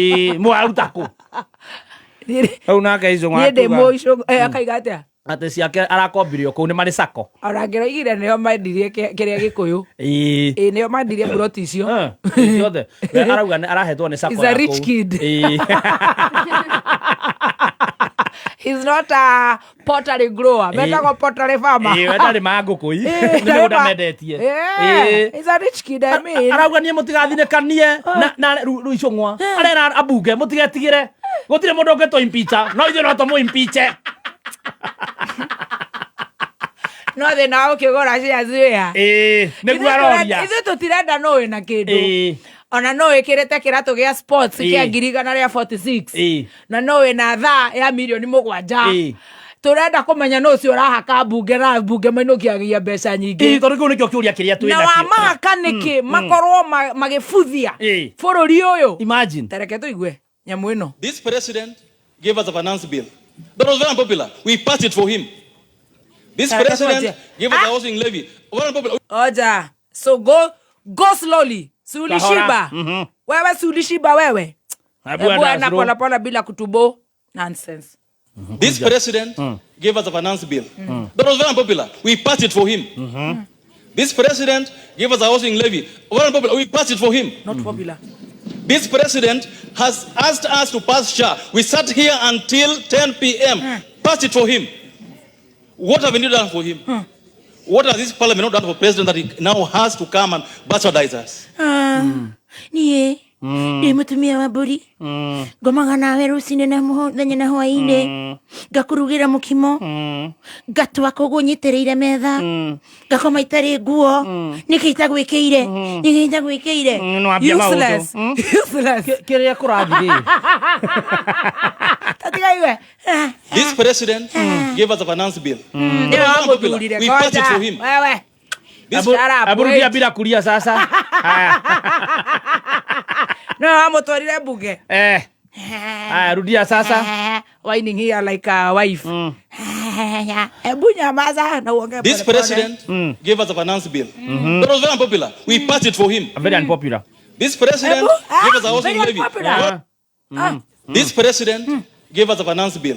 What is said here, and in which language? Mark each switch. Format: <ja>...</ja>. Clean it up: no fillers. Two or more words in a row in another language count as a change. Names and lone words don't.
<ki>mwaruta kũ rĩu nake Icũng'wa niĩ ndĩ Icũng'wa akaiga atĩa atĩ ciake arakombirio kũu nĩ marĩ sako orangĩroigire nĩo mendirie kĩrĩa Gĩkũyũ nĩo mendirie buroti icio ciothe arauga arahetwo nĩ sako</ki> <en>is a rich kid is not a pottery grower. Metagwo pottery farmer.</en> <ki>Wetari magũkũ i. Nĩ mũgũnda mendetie.</ki> <en>He's a rich kid, I mean.</en> <ki>Arauga niĩ mũtigathinĩkanie na rĩu icũng'wa. Arera ambunge mũtigetigĩre. Gũtirĩ mũndũ ũngĩtũ impeacha. No ithuĩ no tũmũ impeache. No thĩna wa gũkĩgũra shares wĩa. Nĩguo aroria. Ithuĩ tũtirenda no wĩna kĩndũ. Ona no wĩkĩrĩte kĩratũ gĩa sports kĩa 146. Na no wĩna thaa ya milioni 7. Turenda kũmenya no ũcio ũrahaka mbunge na mbunge mainũkiagia mbeca nyingĩ. Tondũ kĩu nĩkĩo kĩũria kĩrĩa twĩna. Na wa mahaka nĩkĩ makorwo magĩbuthia bũrũri ũyũ. Imagine. Tereke tũigue nyamũ ĩno.</ki> <en>This president gave us a finance bill that was very unpopular. We passed it for him. This president gave us a housing levy. Very unpopular. Oja, so go slowly.</en> <sw>Sulishiba. Wewe sulishiba wewe. Bwana pole pole bila kutubo.</sw> <en>Nonsense. This president gave us a finance bill that was very unpopular. We passed it for him. This president gave us a housing levy. Very unpopular. We passed it for him. Not popular. This president has asked us to pass SHA. We sat here until 10 p.m. Passed it for him. What have we done for him? What has this parliament not done for president that he now has to come and bastardize us?</en> <ki>Nie. Mutumia wa mburi. Ngomaga nawe rucinĩ na mũthenya na hwaĩ-inĩ. Ngakurugira mukimo. Ngatwa kũgũnyitĩrĩire metha. Ngakoma itarĩ nguo. Nĩkĩ itagwĩkĩire?</ki> <en>Useless. Useless.</en> <ki>Kĩrĩa kũrathirĩ. Tatigaiwe.</ki> <en>This president gave us a finance bill. We passed it for him.</en> <sw>Wewe. Aburudia bila kulia sasa.</sw> <ki>No, amotwarire bunge.</ki> <sw>Rudia sasa.</sw> <en>Whining here like a wife. This president gave us a finance bill. That was very unpopular. We passed it for him. Very unpopular. This president gave us a housing levy. This president gave us a finance bill.</en>